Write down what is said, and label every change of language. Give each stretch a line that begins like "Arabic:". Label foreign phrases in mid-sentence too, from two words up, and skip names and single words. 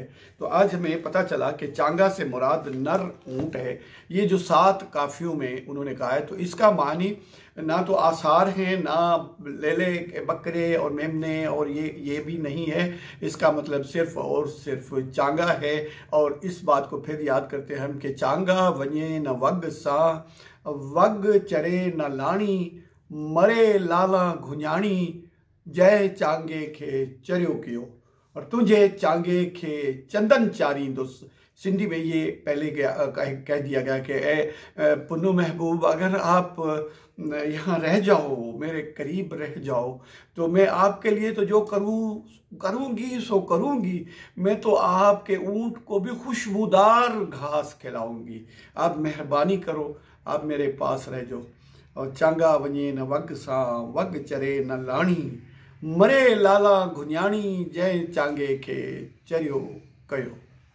Hindi: तो आज हमें पता चला कि चांगा से मुराद नर ऊँट है। ये जो 7 काफियों में उन्होंने कहा है, तो इसका मानी ना तो आसार हैं, ना लेले बकरे और मेमने, और ये भी नहीं है। इसका मतलब सिर्फ और सिर्फ चांगा है। और इस बात को फिर याद करते हैं हम कि
Sindhi: चांगा वने न वग सा, वग चरे न लाणी, मरे लाला घुन्याणी, जय चांगे खे चरियो कियो, और तुझे चांगे खे चंदन चारींदुस।
Hindi: सिंधी में ये पहले कह दिया गया कि ए पुन्नू महबूब, अगर आप यहाँ रह जाओ, मेरे करीब रह जाओ, तो मैं आपके लिए तो जो करूँगी सो करूँगी। मैं तो आपके ऊँट को भी खुशबूदार घास खिलाऊंगी। आप मेहरबानी करो, आप मेरे पास रह जाओ।
Sindhi: और चांगा वञे न वग सा, वग चरे न लाणी, मरे लाला घुन्याणी, जय चांगे खे चरियो कयो।